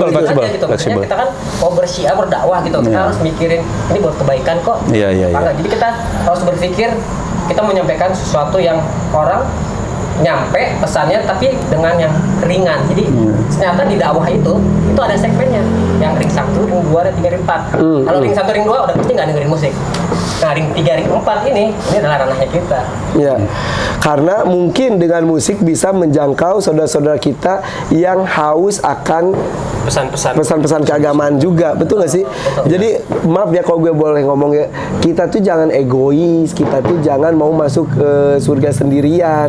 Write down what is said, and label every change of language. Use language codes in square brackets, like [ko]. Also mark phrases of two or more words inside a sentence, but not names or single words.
[id] Maksudnya kita kan mau bersiar berdakwah gitu, kita harus mikirin ini buat kebaikan kok. Iya. Jadi kita harus berpikir kita menyampaikan sesuatu yang orang nyampe pesannya tapi dengan yang ringan. Jadi ternyata di dakwah itu ada segmennya yang ring 1, ring 2, ring 3, ring 4. Kalau ring 1, ring 2 udah pasti nggak dengerin musik. Nah ring 3, ring 4 ini adalah ranahnya kita. Ya, karena mungkin dengan musik bisa menjangkau saudara-saudara kita yang haus akan pesan-pesan keagamaan juga, betul nggak sih? Jadi maaf ya kalau gue boleh ngomong ya, kita tuh jangan egois, kita tuh jangan mau masuk ke surga sendirian.